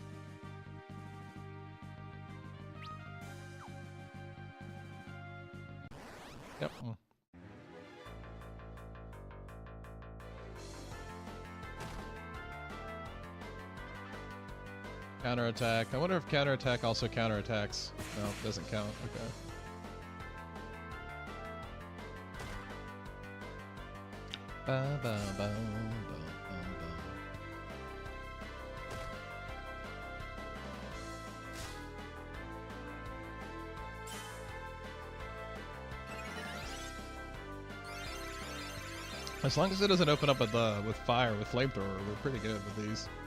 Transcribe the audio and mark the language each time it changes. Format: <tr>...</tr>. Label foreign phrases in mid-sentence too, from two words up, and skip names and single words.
<en>Yep. Counterattack. I wonder if counterattack also counterattacks. No, it doesn't count. Okay. Ba, ba, ba, ba, ba, ba. As long as it doesn't open up with fire, with flamethrower, we're pretty good with these.</en>